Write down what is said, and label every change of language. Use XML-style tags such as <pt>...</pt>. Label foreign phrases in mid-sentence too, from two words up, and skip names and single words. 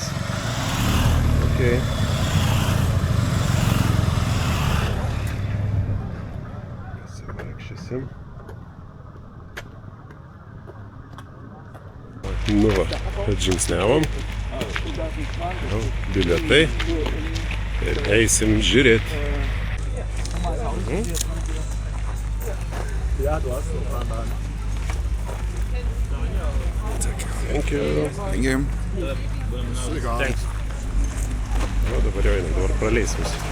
<lt>Okay. Pasivaikščiosim. Nu va, atžingsniavom. Jau bilietai. Ir eisim žiūrėti.</lt> <en>Thank you. Thanks.</en> <lt>O, dabar jau einam, dabar praleis mus.</lt>